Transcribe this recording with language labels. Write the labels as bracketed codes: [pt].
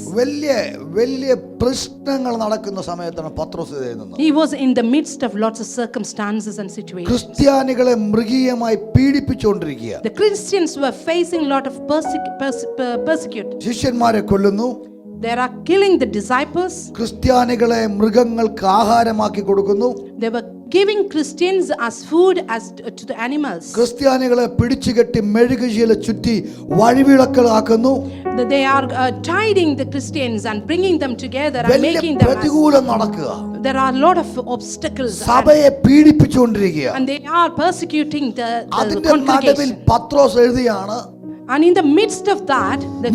[ml] വലിയ വലിയ പ്രശ്നങ്ങൾ നടക്കുന്ന സമയത്താണ് പത്രോസ് ഇത് എഴുതുന്നത്. [en] he was in the midst of lots of circumstances and situations. [ml] ക്രിസ്ത്യാനികളെ മൃഗീയമായി പീഡിപ്പിച്ചുകൊണ്ടിരിക്കുക. [en] The Christians were facing a lot of persecute. [ml] ശിഷ്യന്മാരെ കൊല്ലുന്നു. [en] They are killing the disciples. [ml] ക്രിസ്ത്യാനികളെ മൃഗങ്ങൾക്ക് ആഹാരമാക്കി കൊടുക്കുന്നു. [en] They were giving Christians as food as to the animals. [ml] ക്രിസ്ത്യാനികളെ പിടിച്ചുകെട്ടി മെഴുകുശീല ചുറ്റി വഴിവിളക്കളാക്കുന്നു. [en] They are tiding the Christians and bringing them together and [ml] വലിയ [en] making them. [ml] പ്രതികൂലം നടക്കുക. [en] There are a lot of obstacles. [ml] സഭയെ പീഡിപ്പിച്ചുകൊണ്ടിരിക്കുക. [en] And they are persecuting the [ml] അതിന്റെ നടുവിൽ [en] congregation. [ml] Pathros എഴുതിയാണ്, [en] And in the midst of that, the